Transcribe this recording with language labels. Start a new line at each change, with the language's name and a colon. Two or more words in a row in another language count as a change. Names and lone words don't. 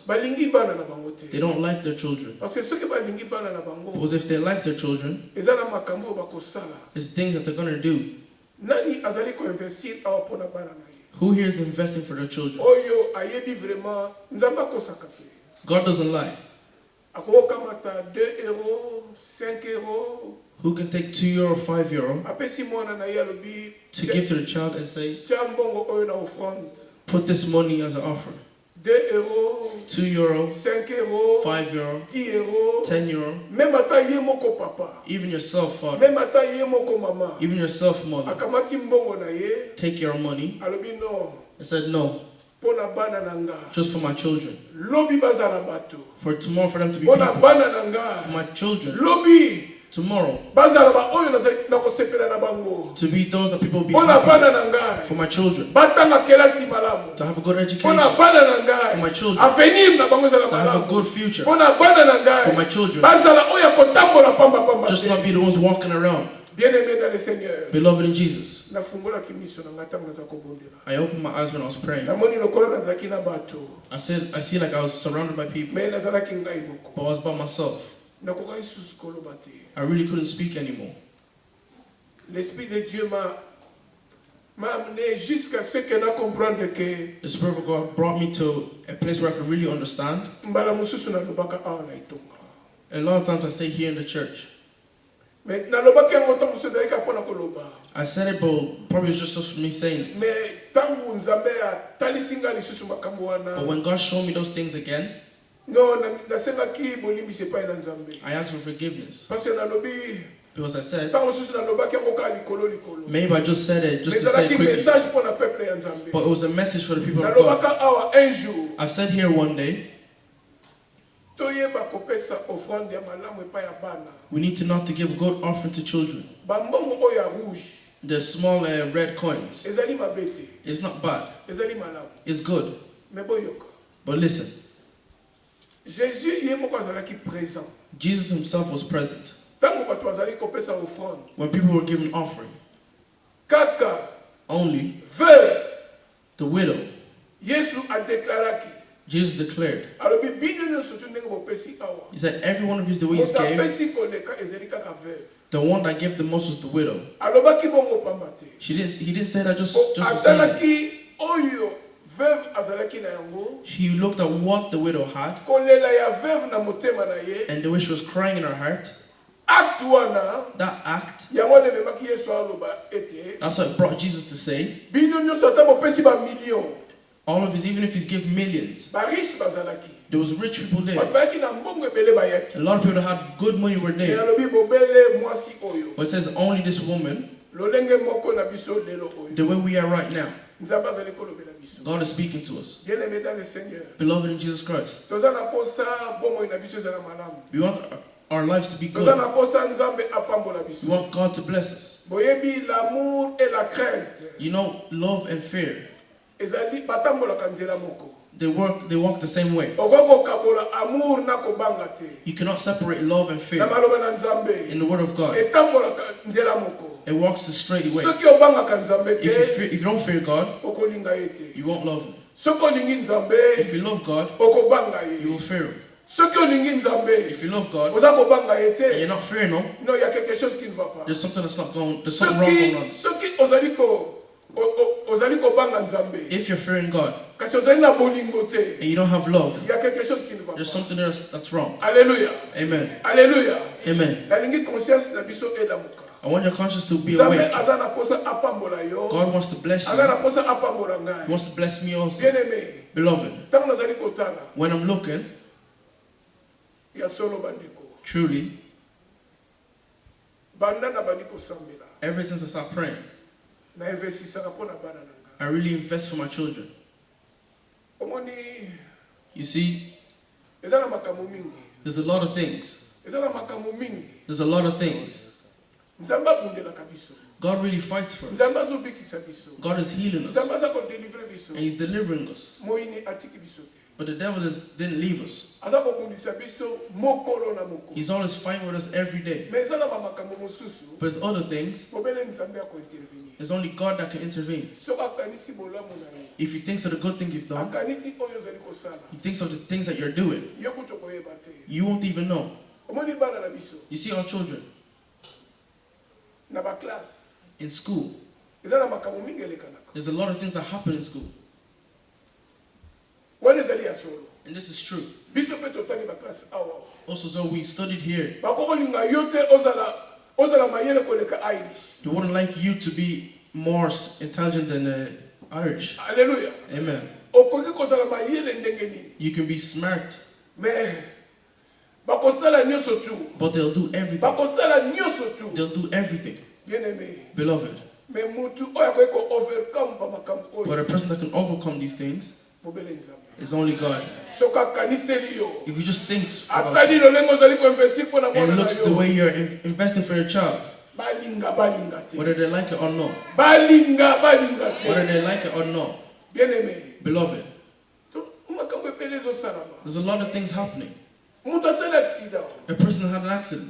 Lingala: balingi bana na bango te.
English: they don't like their children.
French: Parce que
Lingala: soki balingi bana na bango,
English: Because if they like their children,
Lingala: eza na makambo bakosala.
English: it's things that they're going to do.
Lingala: Nani azali ko investir awa pona bana na ye?
English: Who here is investing for their children?
Lingala: Oyo ayebi vraiment Nzambe akosaka te.
English: God doesn't lie.
Lingala: Akokamata 2 euros, 5 euros,
English: Who can take €2, €5
Lingala: apesi mwana na ye alobi
English: to give to the child and say,
Lingala: tia mbongo oyo na offrande.
English: put this money as an offering?
Lingala: 2 euros,
English: €2,
Lingala: 5 euros,
English: €5,
Lingala: 10 euros,
English: €10.
Lingala: même ata ye moko papa,
English: Even yourself, father.
Lingala: même ata ye moko mama,
English: Even yourself, mother.
Lingala: akamati mbongo na ye,
English: Take your money
Lingala: alobi non,
English: and said, no,
Lingala: pona bana na nga,
English: just for my children.
Lingala: lobi bazala bato,
English: For tomorrow, for them to be
Lingala: pona
English: people.
Lingala: bana na nga,
English: For my children.
Lingala: lobi
English: Tomorrow,
Lingala: bazala ba oyo na kosepela na bango,
English: to be those that people be
Lingala: pona
English: happy
Lingala: bana
English: with.
Lingala: na nga,
English: For my children.
Lingala: batanga kelasi malamu,
English: To have a good education.
Lingala: pona bana na nga,
English: For my children.
Lingala: avenir na bango ezala
English: To have a
Lingala: malamu,
English: good future.
Lingala: pona bana na nga,
English: For my children.
Lingala: bazala oyo kotambola pamba pamba
English: Just
Lingala: te.
English: not be the ones walking around.
French: Bien-aimé dans le Seigneur,
English: Beloved in Jesus.
Lingala: nafungolaki miso na ngai ntango naza kobondela.
English: I opened my eyes when I was praying.
Lingala: Namoni lokola nazalaki na bato,
English: I see like I was surrounded by people,
Lingala: me nazalaki ngai moko.
English: but I was by myself.
Lingala: Nakokaki susu koloba te.
English: I really couldn't speak anymore.
French: L'Esprit de Dieu m'a amené jusqu'à ce que na comprendre que
English: The Spirit of God brought me to a place where I could really understand.
Lingala: mbala mosusu nalobaka awa na etonga.
English: A lot of times I say here in the church.
Lingala: Mais nalobaki yango ntango mosusu ezalaki mpona koloba.
English: I said it, but probably it's just me saying it.
Lingala: Mais ntango Nzambe atalisi ngai lisusu makambo
English: But
Lingala: wana,
English: when God showed me those things again,
Lingala: non, nasengaki bolimbisi epai na Nzambe.
English: I asked for forgiveness.
French: Parce que nalobi
English: Because I said,
Lingala: ntango mosusu nalobaki yango kaka likolo.
English: maybe I just said it just
Lingala: Mais
English: to say it
Lingala: ezalaki
English: quickly.
Lingala: message mpona peuple ya Nzambe.
English: But it was a message for the people of God.
Lingala: Nalobaka awa
French: un jour
English: I said here one day,
Lingala: toyeba kopesa offrande ya malamu epai ya bana.
English: we need to not to give good offering to children.
Lingala: Bambongo oyo ya rouge
English: The small red coins.
Lingala: ezali mabe te,
English: It's not bad.
Lingala: ezali malamu.
English: It's good.
Lingala: Mais boyoka,
English: But listen,
Lingala: Jésus ye moko azalaki présent.
English: Jesus himself was present
Lingala: Ntango bato bazali kopesa offrande,
English: when people were giving offering.
Lingala: kaka
English: Only
Lingala: veuve
English: the widow,
Lingala: Yesu adeklaraki,
English: Jesus declared.
Lingala: alobi bino nyonso tu ndenge bopesi awa,
English: He said, every one of you is the way you
Lingala: moto
English: gave.
Lingala: apesi koleka ezali kaka veuve.
English: The one that gave the most was the widow.
Lingala: Alobaki bongo pamba te.
English: He didn't say that just
Lingala: Po
English: for saying it.
Lingala: atalaki oyo veuve azalaki na yango,
English: She looked at what the widow had,
Lingala: kolela ya veuve na motema na ye,
English: and the way she was crying in her heart.
Lingala: acte wana,
English: That act,
Lingala: yango wana ememaki Yesu aloba ete,
English: that's what brought Jesus to say,
Lingala: bino nyonso ata bopesi ba million,
English: all of his, even if he's give millions,
Lingala: ba riche bazalaki.
English: there was rich people there.
Lingala: Bato bayaki na mbongo ebele bayaki.
English: A lot of people that had good money were
Lingala: Et
English: there.
Lingala: alobi bobele mwasi oyo.
English: But it says only this woman,
Lingala: Lolenge moko na biso lelo oyo.
English: the way we are right now,
Lingala: Nzambe azali kolobela biso.
English: God is speaking to us.
French: Bien-aimé dans le Seigneur.
English: Beloved in Jesus Christ,
Lingala: Toza na posa bomoi na biso ezala malamu.
English: we want our lives to be
Lingala: Toza
English: good.
Lingala: na posa Nzambe apambola
English: We
Lingala: biso.
English: want God to bless us.
French: Boyebi l'amour et la crainte.
English: You know, love and fear,
Lingala: Ezali batambolaka nzela moko.
English: they walk the same way.
Lingala: Okoko kabola amour na kobanga te.
English: You cannot separate love and
Lingala: Na
English: fear
Lingala: maloba na Nzambe.
English: in the Word of God.
Lingala: Etambolaka nzela moko.
English: It walks the straight way.
Lingala: Soki obangaka Nzambe
English: If
Lingala: te,
English: you don't fear God,
Lingala: okolinga ye te.
English: you won't love Him.
Lingala: Soki olingi Nzambe,
English: If you love God,
Lingala: okobanga
English: you will
Lingala: ye.
English: fear Him.
Lingala: Soki olingi Nzambe,
English: If you love God
Lingala: oza kobanga ye
English: and
Lingala: te.
English: you're not fearing Him,
French: Non, il y a quelque chose qui ne va pas.
English: there's something that's not going. There's something wrong going on.
Lingala: Soki ozali kobanga Nzambe,
English: If you're fearing God
Lingala: kasi ozali na bolingo te,
English: and you don't have love,
French: il y a quelque chose qui ne va
English: there's
French: pas.
English: something there that's wrong.
French: Alléluia.
English: Amen.
French: Alléluia.
English: Amen.
Lingala: Nalingi conscience na biso elamuka.
English: I want your conscience to be
Lingala: Nzambe
English: awake.
Lingala: aza na posa apambola yo.
English: God wants to bless
Lingala: Aza
English: you.
Lingala: na posa apambola
English: He
Lingala: ngai.
English: wants to bless me also.
French: Bien-aimé,
English: Beloved,
Lingala: ntango nazali kotala
English: when I'm looking,
Lingala: ya solo bandeko,
English: truly,
Lingala: banda na bandi kosambela,
English: ever since I started praying,
Lingala: na investisaka mpo na bana na ngai.
English: I really invest for my children.
Lingala: Omoni,
English: You see,
Lingala: eza na makambo mingi.
English: there's a lot of things.
Lingala: Eza na makambo mingi.
English: There's a lot of things.
Lingala: Nzambe abundelaka biso.
English: God really fights for us.
Lingala: Nzambe azobikisa biso.
English: God is healing
Lingala: Nzambe
English: us
Lingala: aza kodelivre biso.
English: and He's delivering us.
Lingala: Moyini atiki biso te.
English: But the devil didn't leave us.
Lingala: Aza kobundisa biso mokolo na mokolo.
English: He's always fighting with us every day.
Lingala: Mais eza na bamakambo mosusu.
English: But there's other things.
Lingala: Bobele Nzambe akointervenir.
English: It's only God that can intervene.
Lingala: Soki akanisi bolamu na ye.
English: If He thinks of the good thing you've done,
Lingala: Akanisi oyo ozali kosala.
English: He thinks of the things that you're doing,
Lingala: Yo kuto koyeba te.
English: you won't even know.
Lingala: Omoni bana na biso.
English: You see our children
Lingala: Na ba classe.
English: in school.
Lingala: Eza na makambo mingi elekanaka.
English: There's a lot of things that happen in school.
Lingala: Wana ezali ya solo.
English: And this is true.
Lingala: Biso pe totangi ba classe awa.
English: Also, so we studied here.
Lingala: Bakokolinga yo te ozala mayele koleka Irish.
English: They wouldn't like you to be more intelligent than Irish.
French: Alléluia.
English: Amen.
Lingala: Okoki kozala mayele ndenge nini.
English: You can be smart,
Lingala: Mais bakosala nyonso tu.
English: but they'll do everything.
Lingala: Bakosala nyonso tu.
English: They'll do everything,
French: Bien-aimé.
English: beloved.
Lingala: Mais mutu oyo akoki ko overcome ba makambo
English: But
Lingala: oyo.
English: a person that can overcome these things
Lingala: Bobele Nzambe.
English: is only God.
Lingala: Soki akaniseli yo.
English: If he just thinks about it
Lingala: Atali lolenge ozali koinvestir mpo na
English: and
Lingala: mwana na
English: looks the
Lingala: yo.
English: way you're investing for your child,
Lingala: Balinga te.
English: whether they like it or not,
Lingala: Balinga
English: whether
Lingala: te.
English: they like it or not,
French: Bien-aimé.
English: beloved,
Lingala: Makambo ebele ezosalama.
English: there's a lot of things happening.
Lingala: Mutu asali accident.
English: A person had an accident